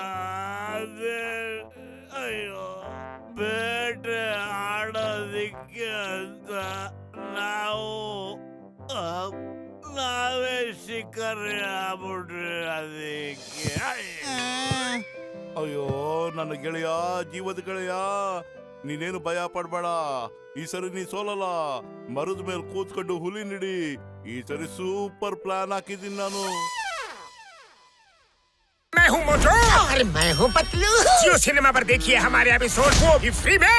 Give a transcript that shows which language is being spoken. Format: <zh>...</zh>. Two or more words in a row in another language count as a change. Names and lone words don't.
<kn>ಅಯ್ಯೋ, ಬೇಟೆ ಆಡೋದಿಕ್ಕೆ ಅಂತ ನಾವೇ ಶಿಕಾರಿ ಆಗ್ಬಿಟ್ರಿ. ಅದಕ್ಕೆ ಅಯ್ಯೋ ನನ್ನ ಗೆಳೆಯ, ಜೀವದ ಗೆಳೆಯ, ನೀನೇನು ಭಯ ಪಡ್ಬೇಡ. ಈ ಸರಿ ನೀ ಸೋಲಲ್ಲ. ಮರದ ಮೇಲೆ ಕೂತ್ಕೊಂಡು ಹುಲಿ ನಿಡಿ. ಈ ಸರಿ</kn> <en>super plan</en> <kn>ಹಾಕಿದ್ದೀನಿ ನಾನು.</kn> <hi>मैं हूँ मोटू। अरे मैं हूँ पतलू। जियो सिनेमा पर देखिए हमारे एपिसोड वो भी फ्री में।</hi>